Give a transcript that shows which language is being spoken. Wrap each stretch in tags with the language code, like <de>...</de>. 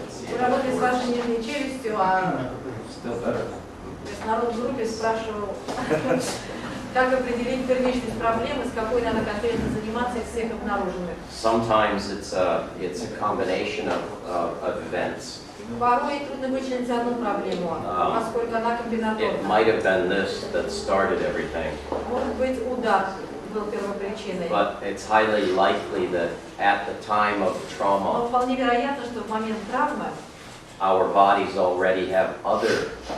<ru>Вы работали с вашей нижней челюстью, а</ru> <en>Still better.</en> <ru>то есть народ в группе спрашивал, как определить первичность проблемы, с какой надо конкретно заниматься из всех обнаруженных.</ru> <en>Sometimes it's a combination of events.</en> <ru>Порой трудно вычленить одну проблему, поскольку она</ru> <en>It</en> <ru>комбинаторна.</ru> <en>might have been this that started everything,</en> <ru>Может быть, удар был первопричиной.</ru> <en>but it's highly likely that at the time of</en> <ru>Но</ru> <en>trauma,</en> <ru>вполне вероятно, что в момент травмы</ru> <en>our bodies already have other</en>